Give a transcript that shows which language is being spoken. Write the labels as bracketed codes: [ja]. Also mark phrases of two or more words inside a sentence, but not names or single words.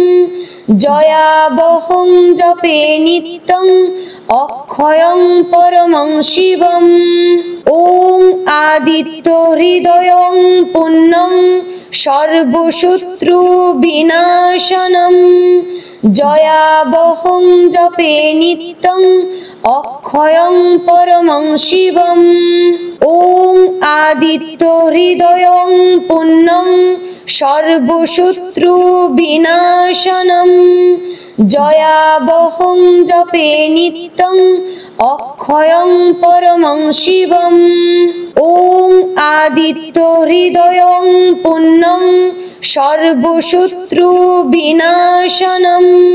[sa] জয়াবহং জপে নিত্যং অক্ষয়ং পরমং শিবম। ওং আদিত্য হৃদয়ং পুণ্যং সর্বশত্রু বিনাশনম। जयावहं जपे नित्यं अक्षयं परमं शिवम् ॐ आदित्यहृदयं पुण्यं सर्वशत्रुविनाशनं जयावहं जपे नित्यं अक्षयं परमं शिवम् ॐ आदित्यहृदयं पुण्यं सर्वशत्रुविनाशनं